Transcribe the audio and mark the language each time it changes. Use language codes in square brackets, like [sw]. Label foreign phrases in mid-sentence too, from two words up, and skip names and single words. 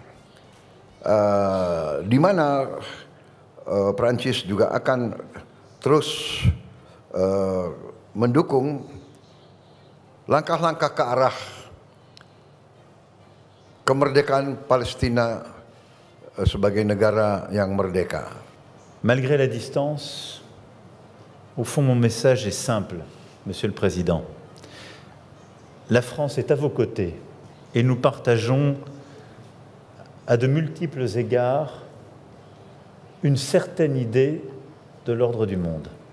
[id] di mana Prancis juga akan terus mendukung langkah-langkah ke arah kemerdekaan Palestina sebagai negara yang merdeka. [fr] Malgré la distance, au fond mon message est simple, Monsieur le Président. La France est à vos côtés et nous partageons à de multiples égards une certaine idée de l'ordre du monde.